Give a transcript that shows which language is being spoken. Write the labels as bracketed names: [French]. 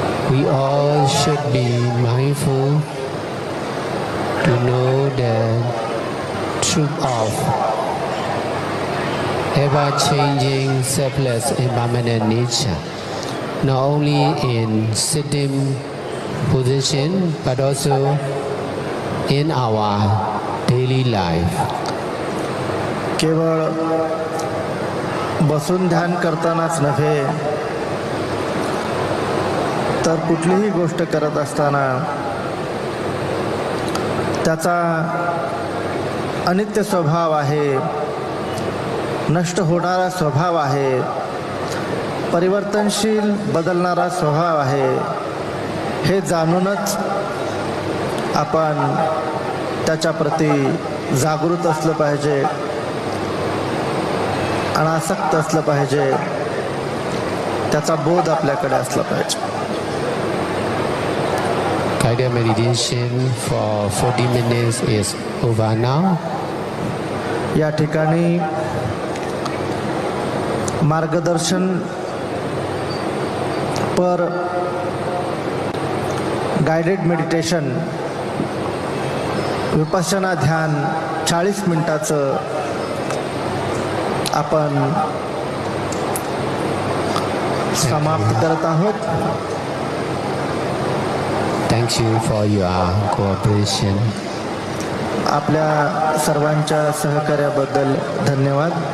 [English] We all should be mindful to know the truth of ever-changing, selfless, impermanent nature, not only in sitting position but also in our daily life. [Marathi] केवळ बसून ध्यान करतानाच नव्हे, तर कुठलीही गोष्ट करत असताना त्याचा अनित्य स्वभाव आहे, नष्ट होणारा स्वभाव आहे, परिवर्तनशील बदलणारा स्वभाव आहे, हे जाणूनच आपण त्याच्याप्रती जागृत असलं पाहिजे, अनासक्त असलं पाहिजे, त्याचा बोध आपल्याकडे असला पाहिजे. [English] Guided meditation for 40 minutes is over now. [Marathi] या ठिकाणी मार्गदर्शन पर गाइडेड मेडिटेशन विपश्यना ध्यान 40 मिनिटाचं आपण समाप्त करत आहोत. [English] Thank you for your cooperation. [Marathi] आपल्या सर्वांच्या सहकार्याबद्दल धन्यवाद.